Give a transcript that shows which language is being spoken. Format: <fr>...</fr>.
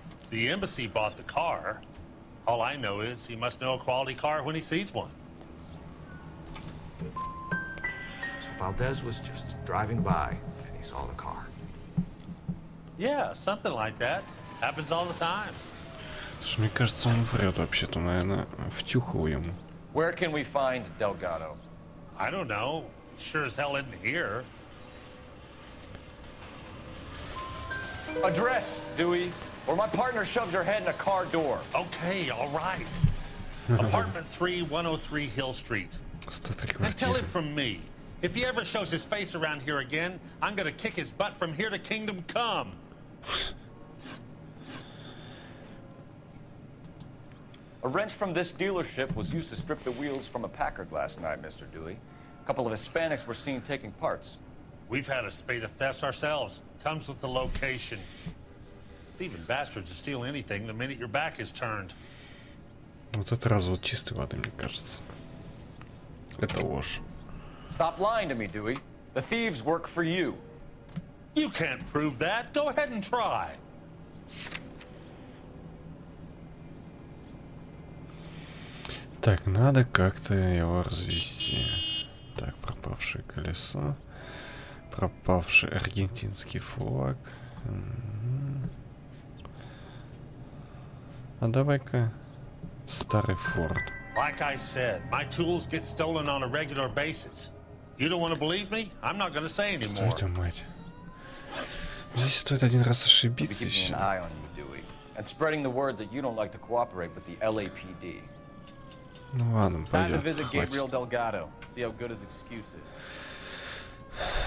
<en>The embassy bought the car. All I know is he must know a quality car when he sees one. So Valdez was just driving by and he saw the car. Yeah, something like that. Happens all the time.</en> <ru>Слушай, мне кажется, он врет вообще-то, наверное, втюхал ему.</ru> <en>Where can we find Delgado? I don't know. Sure as hell isn't here. Address, Dewey, or my partner shoves her head in a car door. Okay, all right. Apartment 3, 103 Hill Street. Now tell him from me. If he ever shows his face around here again, I'm gonna kick his butt from here to Kingdom Come. A wrench from this dealership was used to strip the wheels from a Packard last night, Mr. Dewey. A couple of Hispanics were seen taking parts. We've had a spate of thefts ourselves. Comes with the location. Thieving bastards to steal anything the minute your back is turned.</en> <ru>Вот это развод чистой воды, мне кажется. Это ложь.</ru> <en>Stop lying to me, Dewey. The thieves work for you. You can't prove that. Go ahead and try.</en> <ru>Так, надо как-то его развести. Так, пропавшее колесо. Пропавший аргентинский флаг. А давай-ка старый Форд.</ru> <en>Like I said, my tools get stolen on a regular basis. You don't want to believe me? I'm not going to say anymore.</en> <ru>Что это, мать? Здесь стоит один раз ошибиться и все.</ru> <en>And spreading the word that you don't like to cooperate with the LAPD.</en> <ru>Ну ладно,</ru> <en>Time to</en> <ru>пойдет.</ru> <en>visit Gabriel Delgado. See how good his excuse is.</en>